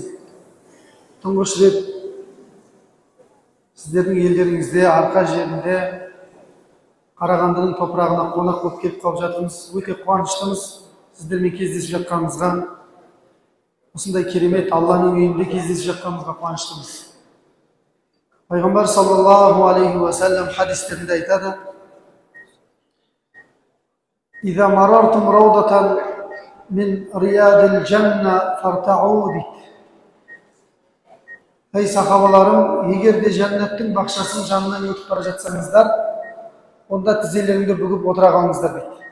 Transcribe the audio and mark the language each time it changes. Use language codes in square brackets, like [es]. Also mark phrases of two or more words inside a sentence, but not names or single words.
[kk] Тұңғыш рет сіздердің елдеріңізде, арқа жерінде Қарағандының топырағына қонақ болып келіп қалып жатырмыз. Өте қуаныштымыз сіздермен кездесіп жатқанымызға. Осындай керемет Алланың үйінде кездесіп жатқанымызға қуаныштымыз. Пайғамбар [ar] صلى الله عليه وسلم [kk] хадистерінде айтады: [ar] "إذا مررتم روضة من رياض الجنة فارتعوا" [kk] дейді. Ей сахабаларым, егер де жәннаттың бақшасының жанынан өтіп бара жатсаңыздар, онда тізелеріңді бүгіп отыра қалыңыздар дейді.